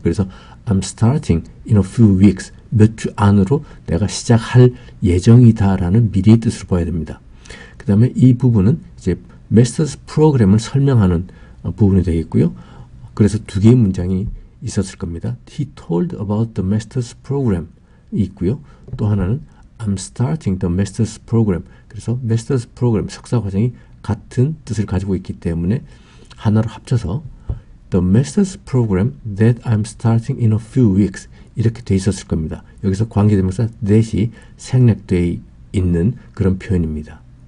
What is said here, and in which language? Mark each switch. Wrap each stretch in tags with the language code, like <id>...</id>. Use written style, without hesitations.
<ko>그래서</ko> <en>I'm starting in a few weeks</en> <ko>몇 주 안으로 내가 시작할 예정이다라는 미래의 뜻으로 봐야 됩니다. 그 다음에 이 부분은 이제 마스터스 프로그램을 설명하는 부분이 되겠고요. 그래서 두 개의 문장이 있었을 겁니다.</ko> <en>He told about the master's program</en> <ko>이 있고요. 또 하나는</ko> <en>I'm starting the master's program.</en> <ko>그래서 master's program 석사 과정이 같은 뜻을 가지고 있기 때문에 하나로 합쳐서</ko> <en>the master's program that I'm starting in a few weeks</en> <ko>이렇게 돼 있었을 겁니다. 여기서 관계대명사 that이 생략되어 있는 그런 표현입니다.</ko>